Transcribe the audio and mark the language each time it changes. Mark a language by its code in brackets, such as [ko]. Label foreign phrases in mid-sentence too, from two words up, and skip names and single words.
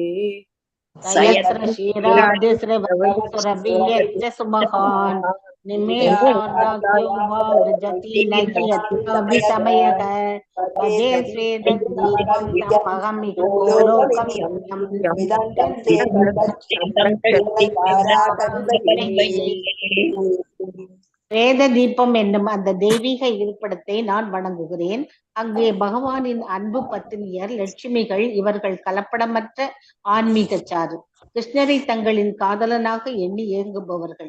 [sa] यत्र क्षीराब्धिस्रवसुरभिर्यश्च सुमहान् निमेषार्ध्याख्यो वा व्रजति न यत्रापि समयः भजे स्वेदं दीपं तमहम् इति गोलोकमित्यं विदन्तस्ते [ta] வேத தீபம் என்னும் அந்த தெய்வீக இருப்பிடத்தை நான் வணங்குகிறேன். அங்கே பகவானின் அன்பு பத்தினியர் லட்சுமிகள். இவர்கள் கலப்படமற்ற ஆன்மீக சாறு. கிருஷ்ணரை தங்களின் காதலனாக எண்ணி ஏங்குபவர்கள்.